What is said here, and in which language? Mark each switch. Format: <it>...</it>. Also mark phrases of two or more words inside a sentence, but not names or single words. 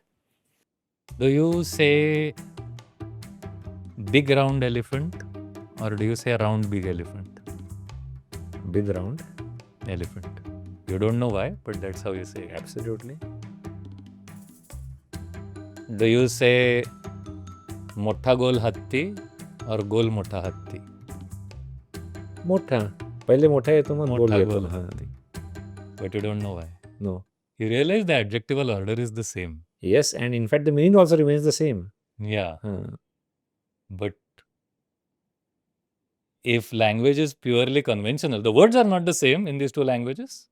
<en>Do you say big round elephant, or do you say round big elephant? Big round Elephant. You don't know why, but that's how you say it. Absolutely. Do you say</en> <mr>मोठा गोल हत्ती</mr> <en>or</en> <mr>गोल मोठा हत्ती? मोठा. पहिले मोठा येतो मग गोल Motta येतो. गोल हत्ती.</mr> <en>But you don't know why. No. You realize the adjectival order is the same. Yes, and in fact the meaning also remains the same. Yeah. But if language is purely conventional, the words are not the same in these two languages.</en>